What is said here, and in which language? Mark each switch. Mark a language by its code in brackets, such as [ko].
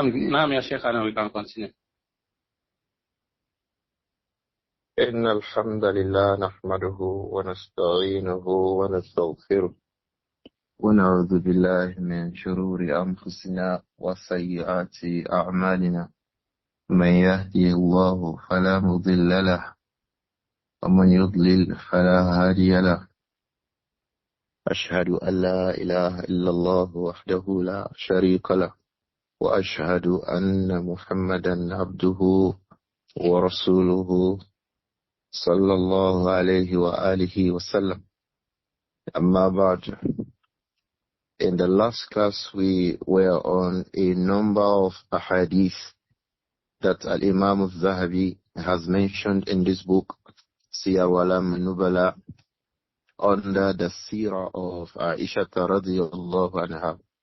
[ar] نعم يا شيخنا، [en] we can continue. [ar] إن الحمد لله نحمده ونستعينه ونستغفره ونعوذ بالله من شرور أنفسنا وسيئات أعمالنا. من يهدي الله فلا مضل له ومن يضلل فلا هادي له. أشهد أن لا إله إلا الله وحده لا شريك له، وأشهد أن محمدا عبده ورسوله صلى الله عليه وآله وسلم. أما بعد. [en] In the last class we were on a number of ahadith that Imām Adh-Dhahabi has mentioned in this book, Siyar A'alām An-Nubala, under the Seerah of Āishah radiyallahu anha.